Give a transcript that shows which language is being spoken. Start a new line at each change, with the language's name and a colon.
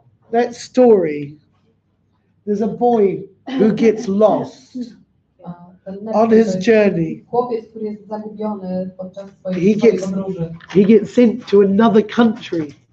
English: That story, there's a boy who gets lost on his journey.
Polish: Chłopiec, który jest zagubiony podczas swojej podróży.
English: He gets sent to another country.